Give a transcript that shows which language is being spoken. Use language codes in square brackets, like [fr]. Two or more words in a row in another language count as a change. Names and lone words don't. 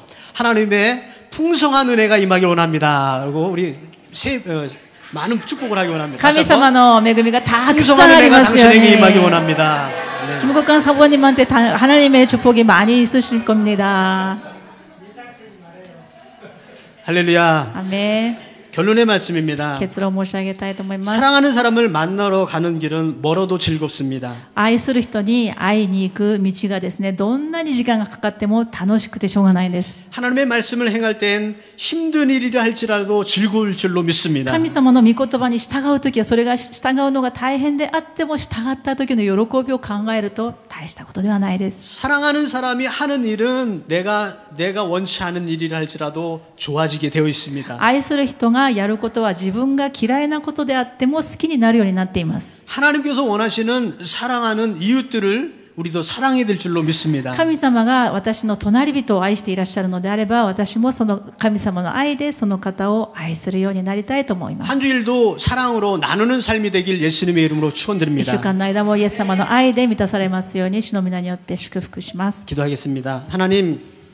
[ko] 하나님의 풍성한 은혜가 임하기 원합니다. 그리고 우리 많은 축복을 하기 원합니다. [ja] 神様の恵みがたくさん [ko] 풍성한 [ja] あり [ko] 은혜가 [ja] ますよ [ko] 당신에게 임하기 [ja] ね。 [ko] 원합니다. 김국관 사부님한테 하나님의 축복이 많이 있으실 겁니다. 할렐루야. 아멘. 결론의 말씀입니다. [ja] 結論を申し上げたいと思います。 [ko] 사랑하는 사람을 만나러 가는 길은 멀어도 즐겁습니다. [ja] 愛する人に会いに行く道がですね、どんなに時間がかかっても楽しくてしょうがないんです。 [ko] 하나님의 말씀을 행할 땐 힘든 일이라 할지라도 즐거울 줄로 믿습니다. [ja] 神様の御言葉に従うときは、それが従うのが大変であっても、従った時の喜びを考えると大したことではないです。 [ko] 사랑하는 사람이 하는 일은 내가 원치 않은 일이라 할지라도 좋아지게 되어 있습니다. [ja] 愛する人がやることは自分が嫌いなことであっても好きになるようになっています。 [ko] 하나님께서 원하시는 사랑하는 이웃들을 우리도 사랑해야 될 줄로 믿습니다. [ja] 神様が私の隣人を愛していらっしゃるのであれば、私もその神様の愛でその方を愛するようになりたいと思います。 [ko] 한 주일도 사랑으로 나누는 삶이 되길 예수님의 이름으로 [ja] 1 [ko] 축원드립니다. [ja] 週間の間もイエス様の愛で満たされますように主の皆によって祝福します。 [ko] 기도하겠습니다. 하나님